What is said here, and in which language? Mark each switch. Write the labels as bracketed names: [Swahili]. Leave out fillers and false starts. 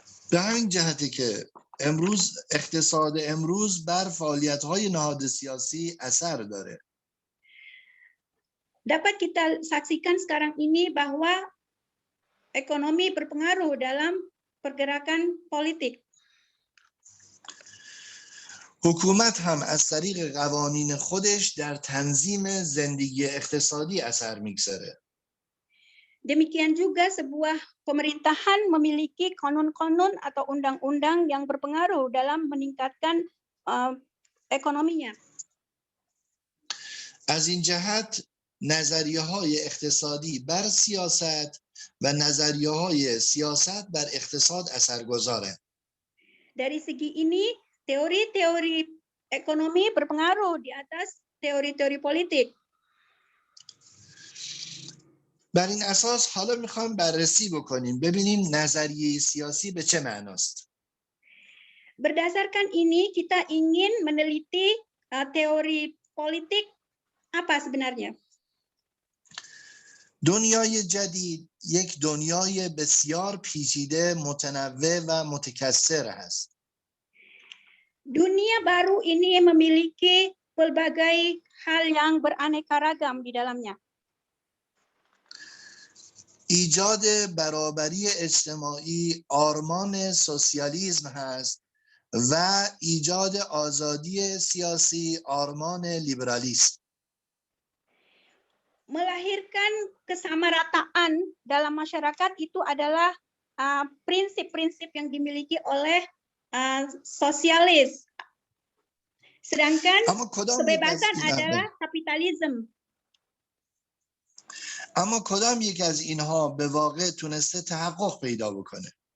[Persian] به همین جهته که امروز اقتصاد امروز بر فعالیت‌های نهاد سیاسی اثر داره. [Indonesian] Dapat kita saksikan sekarang ini bahwa ekonomi berpengaruh dalam pergerakan politik. [Persian] حکومت هم از طریق قوانین خودش در تنظیم زندگی اقتصادی اثر میگذاره. [Indonesian] Demikian juga sebuah pemerintahan memiliki konun-konun atau undang-undang yang berpengaruh dalam meningkatkan ekonominya. [Persian] از این جهت نظریه‌های اقتصادی بر سیاست و نظریه‌های سیاست بر اقتصاد اثرگذاره. [Indonesian] Dari segi ini, teori-teori ekonomi berpengaruh di atas teori-teori politik. [Persian] بر این اساس حالا میخوایم بررسی بکنیم ببینیم نظریه سیاسی به چه معناست. [Indonesian] Berdasarkan ini kita ingin meneliti teori politik apa sebenarnya. [Persian] دنیای جدید یک دنیای بسیار پیچیده، متنوع و متکثر است. [Indonesian] Dunia baru ini memiliki pelbagai hal yang beraneka ragam di dalamnya. [Persian] ایجاد برابری اجتماعی آرمان سوسیالیسم هست و ایجاد آزادی سیاسی آرمان لیبرالیسم. [Indonesian] Melahirkan kesamarataan dalam masyarakat itu adalah prinsip-prinsip yang dimiliki oleh sosialis. Sedangkan kebebasan adalah kapitalisme. [Persian] اما کدام یک از اینها به واقع تونسته تحقق پیدا بکنه؟